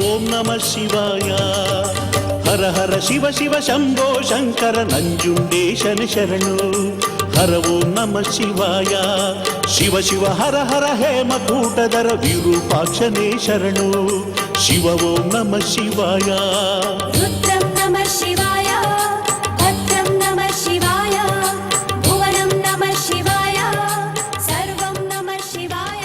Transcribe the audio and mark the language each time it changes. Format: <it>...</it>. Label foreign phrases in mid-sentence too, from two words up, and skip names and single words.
<sa>ನಮಃ ಶಿವಾಯ.</sa> <kn>ಹರ ಹರ ಶಿವ ಶಿವ ಶಂಭೋ ಶಂಕರ ನಂಜುಂಡೇಶನ ಶರಣು.</kn> <sa>ಹರ ಓಂ ನಮಃ ಶಿವಾಯ.</sa> <kn>ಶಿವ ಶಿವ ಹರ ಹರ ಹೇಮಕೂಟಧರ ವಿರೂಪಾಕ್ಷನೇ ಶರಣು.</kn> <sa>ಶಿವ ಓಂ ನಮಃ ಶಿವಾಯ. ರುದ್ರಂ ನಮಃ ಶಿವಾಯ, ಭದ್ರಂ ನಮಃ ಶಿವಾಯ, ಭುವನಂ ನಮಃ ಶಿವಾಯ, ಸರ್ವಂ ನಮಃ ಶಿವಾಯ.</sa>